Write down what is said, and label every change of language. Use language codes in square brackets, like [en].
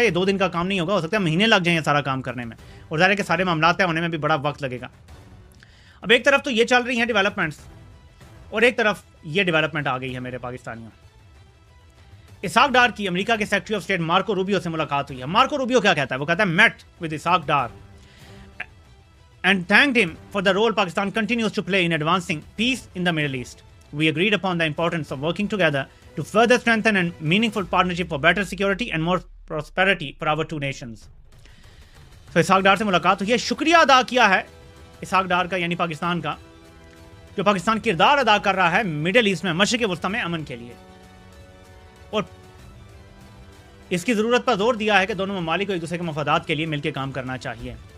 [hi] ये 2 दिन का काम नहीं होगा, हो सकता है महीने लग जाएंगे सारा काम करने में। और ज़ाहिर है कि सारे मामला तय होने में भी बड़ा वक्त लगेगा। अब एक तरफ तो ये चल रही हैं डेवलपमेंट्स, और एक तरफ ये डेवलपमेंट आ गई है मेरे पाकिस्तानियों। इसाक डार की अमेरिका के secretary of state Marco Rubio से मुलाकात हुई है। मार्को रूबियो क्या कहता है? वो कहता है [en] Met with Ishaq Dar and thanked him for the role Pakistan continues to play in advancing peace in the Middle East. We agreed upon the importance of working together to further strengthen a meaningful partnership for better security and more prosperity for our two nations. [hi] So Isaac डार से मुलाकात हुई है, शुक्रिया अदा किया है Isaac डार का यानी पाकिस्तान का, जो पाकिस्तान किरदार अदा कर रहा है मिडिल ईस्ट में, मशरिक़ वस्ता में अमन के लिए। और इसकी ज़रूरत पर जोर दिया है कि दोनों ममालिक को एक दूसरे के मफादात के लिए मिलकर काम करना चाहिए।